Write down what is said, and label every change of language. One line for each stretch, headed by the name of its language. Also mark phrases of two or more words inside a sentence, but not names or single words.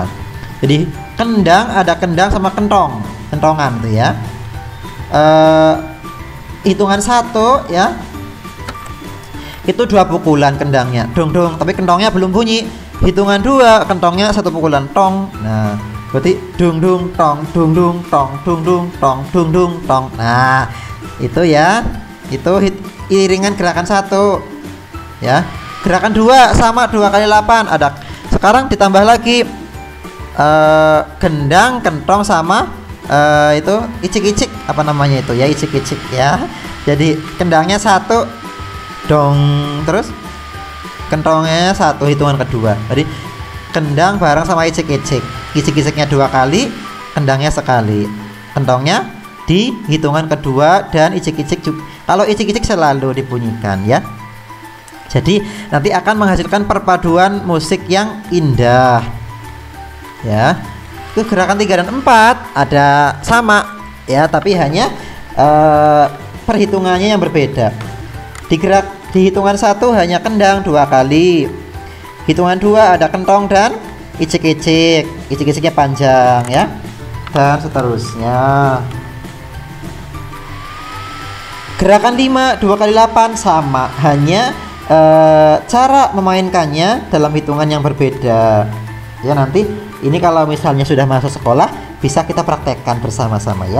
Indonesian: Jadi kendang, ada kendang sama kentong, kentongan tuh ya. Hitungan 1 ya. Itu 2 pukulan kendangnya, dong dong, tapi kentongnya belum bunyi. Hitungan 2 kentongnya 1 pukulan, tong. Nah, berarti dung dung tong, dung dung tong, dung dung tong, dung dung tong. Nah, itu ya, itu iringan gerakan 1 ya. Gerakan 2 sama 2 kali 8 ada. Sekarang ditambah lagi gendang, kentong sama itu icik-icik, apa namanya itu ya, icik-icik ya. Jadi kendangnya 1 dong, terus kentongnya 1 hitungan kedua. Jadi kendang bareng sama icik-icik, icik-iciknya 2 kali, kendangnya sekali, kentongnya di hitungan kedua, dan icik-icik juga. Kalau icik-icik selalu dibunyikan ya. Jadi nanti akan menghasilkan perpaduan musik yang indah ya. Itu gerakan 3 dan 4 ada sama ya, tapi hanya perhitungannya yang berbeda. Di hitungan 1 hanya kendang 2 kali. Hitungan 2 ada kentong dan icik-icik. Icik-iciknya panjang ya. Dan seterusnya. Gerakan 5 2 kali 8 sama, hanya cara memainkannya dalam hitungan yang berbeda. Ya, nanti ini kalau misalnya sudah masuk sekolah bisa kita praktekkan bersama-sama ya.